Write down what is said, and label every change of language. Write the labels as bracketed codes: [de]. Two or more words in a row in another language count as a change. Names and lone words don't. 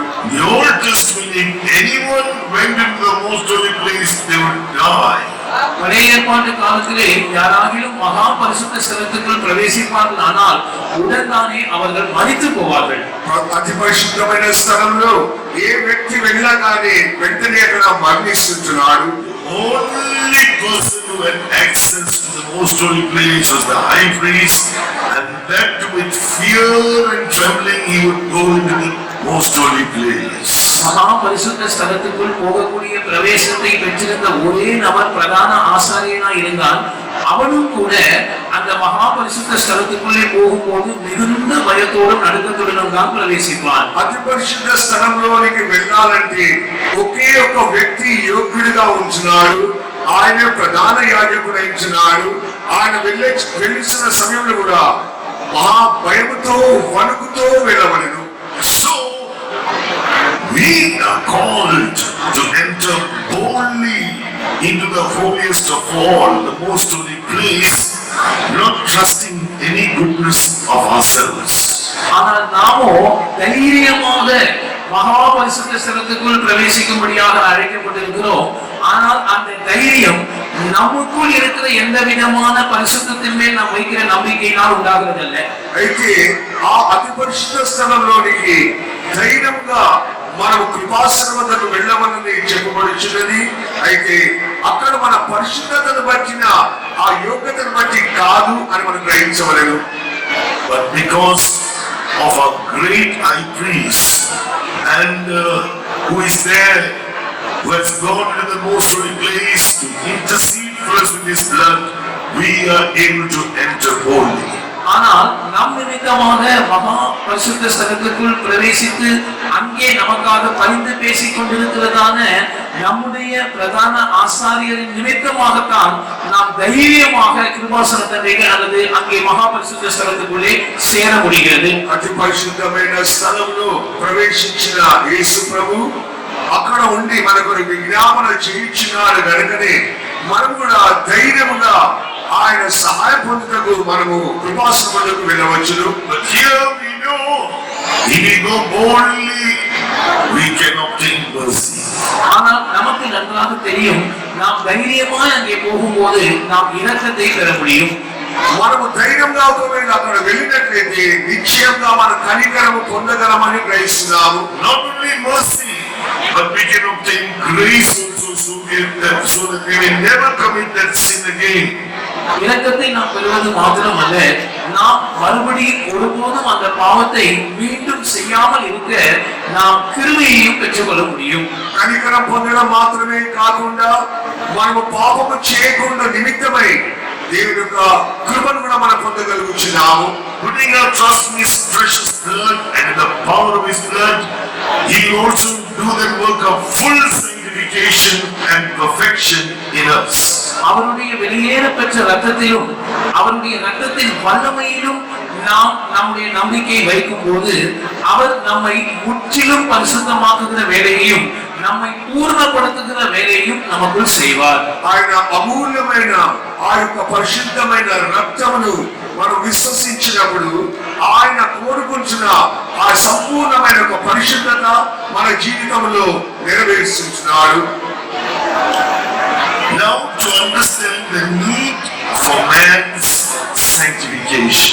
[en] The Old Testament, if anyone went into the most holy place, they would die. [ta] பழைய ஏற்பாட்டு காலத்திலே யாராகிலும் மகா பரிசுத்த ஸ்தலத்துக்குள் பிரவேசிப்பார்கள் ஆனால் உடன்தானே அவர்கள் மரித்து போவார்கள். [te] అతి పరిశుద్ధమైన స్థలంలో ఏ వ్యక్తి వెళ్ళగానే వెంటనే అక్కడ మరణిస్తున్నాడు. [en] Only person who had access to the most holy place was the high priest, and that with fear and trembling he would go into the most holy place. [ta] மகா பரிசுத்த ஸ்தலத்துக்குள் போகக்கூடிய பிரவேசத்தை பெற்றிருந்த ஒரே நபர் பிரதான ஆசாரியனாய் இருந்தால் அவனும் கூட அந்த மகா பரிசுத்த ஸ்தலத்துக்குள்ளே போகும்போது மிகுந்த பயத்தோடும் நடுக்கத்துடனும் தான் பிரவேசிப்பான். [te] అతి పరిశుద్ధ స్థలంలోనికి వెళ్ళాలంటే ఒకే ఒక వ్యక్తి యోగ్యుడిగా ఉంటున్నాడు. ఆయన ప్రధాన యాజకుడు ఉంటున్నాడు. ఆయన వెళ్ళిన సమయంలో కూడా మహా భయముతో వణుకుతో వెళ్ళవలెను. [en] So we are called to enter boldly into the holiest of all, the most holy place, not trusting any goodness of ourselves. [ta] ஆனால் நாமோ தைரியமாக மகா பரிசுத்த ஸ்தலத்துக்குள் பிரவேசிக்கும்படியாக அழைக்கப்பட்டிருக்கிறோம். ஆனால் அந்த தைரியம் நமக்குள் இருக்கிற எந்த விதமான பரிசுத்தத்தின் மேல் நாம் வைக்கிற நம்பிக்கையினால் உண்டாகிறதல்ல. [te] అయితే ఆ అతి పరిశుద్ధ స్థలంలోనికి ధైర్యంగా మనం కృపాసర్వతకు వెళ్ళమని చెప్పబడుచున్నది. అయితే అక్కడ మన పరిశుద్ధతను బట్టిన ఆ యోగ్యతను బట్టి కాదు అని మనం గ్రహించవలెను. [en] But because of a great high priest and who is there, who has gone to the most holy place to intercede for us with his blood, we are able to enter boldly. [ta] ஆனால் நம் நிமித்தமாக மகா பரிசுத்த ஸ்தலத்துக்குள் பிரவேசித்து அங்கே நமக்காக பரிந்து பேசிக் கொண்டிருக்கிறதான நம்முடைய பிரதான ஆசாரியரின் நிமித்தமாகத்தான் நாம் தைரியமாக கிருபாசனத்தண்டைக்கு அல்லது அங்கே மகா பரிசுத்த ஸ்தலத்துக்குள்ளே சேர முடிகிறது. [te] అతి పరిశుద్ధమైన స్థలంలో ప్రవేశించిన యేసు ప్రభు అక్కడ ఉండి మనకు విజ్ఞాపన చేయించినారు కనుకనే మనం కూడా ధైర్యముగా ఆయన సహాయ పొందుటకు మనము కృపాసనములకు వెళ్ళవచ్చును. [en] But here we know, if we go boldly, we can obtain mercy. [ta] ஆனால் நமக்கு நன்றாக தெரியும், நாம் தைரியமாய் அங்கே போகும்போது நாம் இரக்கத்தை பெற முடியும். [te] మనము ధైర్యంగా ఒకవేళ అక్కడ వెళ్ళినట్లయితే నిశ్చయంగా మన కనికరము పొందగలమని గ్రహిస్తున్నాము. [en] Not only mercy, but we can obtain grace also, so that we may never commit that sin again. [ta] இரக்கத்தை நாம் பெறுவது மாத்திரமல்ல, நாம் மறுபடியும் ஒருபோதும் அந்த பாவத்தை மீண்டும் செய்யாமல் இருக்க நாம் கிருபையையும் பெற்றுக்கொள்ள முடியும். [te] కనికరం పొందడం మాత్రమే కాకుండా మనము పాపము చేయకుండా నిమిత్తమై దేవుని యొక్క కృపను కూడా మనం పొందగలుగుతున్నాము. [en] Putting our trust in his precious blood and in the power of his blood, he will also do that work of full sanctification and perfection in us. [ta] அவருடைய வெளியேற பெற்ற ரத்தத்திலும் அவருடைய ரத்தத்தின் வல்லமையிலும் நாம் நம்முடைய நம்பிக்கையை வைக்கும் போது அவர் நம்மை முற்றிலும் பரிசுத்தமாக்குகிற வேலையையும் நம்மை பூர்ணப்படுத்துகிற வேலையையும் நமக்குள் செய்வார். [te] ఆయన అమూల్యమైన ఆ యొక్క పరిశుద్ధమైన రక్తమును మనం విశ్వసించినప్పుడు ఆయన కోరుకుంటున్న ఆ సంపూర్ణమైన ఒక పరిశుద్ధత మన జీవితంలో నెరవేరుస్తున్నాడు. [en] Now to understand the need for man's sanctification.